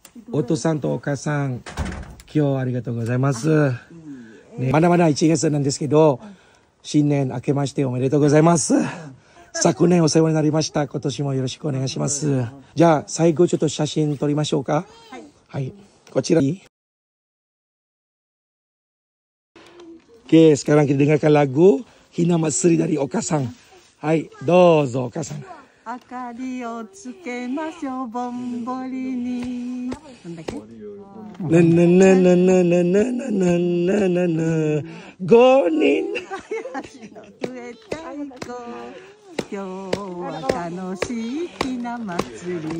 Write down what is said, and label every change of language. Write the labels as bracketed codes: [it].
[ja] お父さんとお母さん、今日はありがとうございます。ね、まだまだ1月なんですけど、新年明けましておめでとうございます。昨年お世話になりました。今年もよろしくお願いします。じゃあ、最後ちょっと写真撮りましょうか。はい。こちら。 [ms] Oke, sekarang kita dengarkan lagu Hinamasuri dari Okasan. [ja] Hai, dozo Okasan. 明かりをつけましょう、ぼんぼりに。なんだっけ？ななななななななななな。 5人。足の上太鼓。今日は楽しいひな祭り。